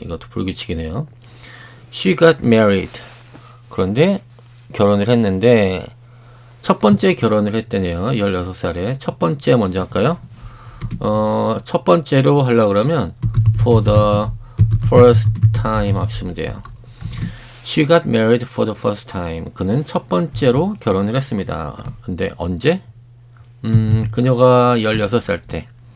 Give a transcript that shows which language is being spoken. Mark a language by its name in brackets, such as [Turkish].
[English] 이것도 불규칙이네요. She got married. [Korean] 그런데 결혼을 했는데 첫 번째 결혼을 했대네요. 16살에. 첫 번째 먼저 할까요? 첫 번째로 하려고 그러면 for the first time 하시면 돼요. [English] She got married for the first time. [Korean] 그는 첫 번째로 결혼을 했습니다. 근데 언제? 그녀가 16살 때.